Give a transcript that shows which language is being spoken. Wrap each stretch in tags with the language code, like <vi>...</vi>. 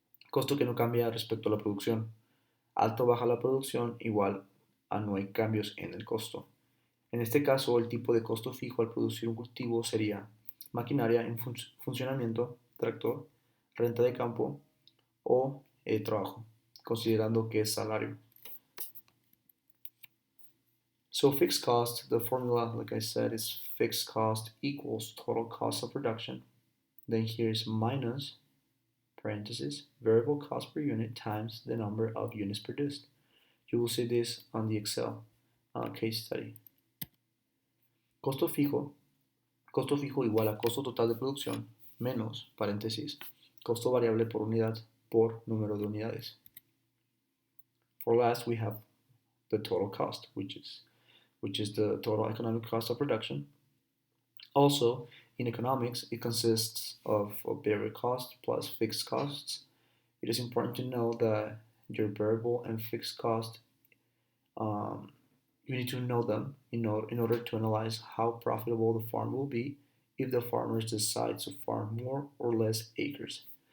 <es>Costo que no cambia respecto a la producción. Alto o baja la producción igual a no hay cambios en el costo. En este caso, el tipo de costo fijo al producir un cultivo sería maquinaria en funcionamiento, tractor, renta de campo o trabajo, considerando que es salario.</es> <en>So fixed cost, the formula, like I said, is fixed cost equals total cost of production. Then here's minus, parenthesis, variable cost per unit times the number of units produced. You will see this on the Excel case study.</en> <es>Costo fijo igual a costo total de producción menos, paréntesis, costo variable por unidad por número de unidades.</es> <en>For last, we have the total cost, which is the total economic cost of production. Also, in economics, it consists of variable cost plus fixed costs. It is important to know that your variable and fixed cost, um, you need to know them in order to analyze how profitable the farm will be if the farmers decide to farm more or less acres.</en>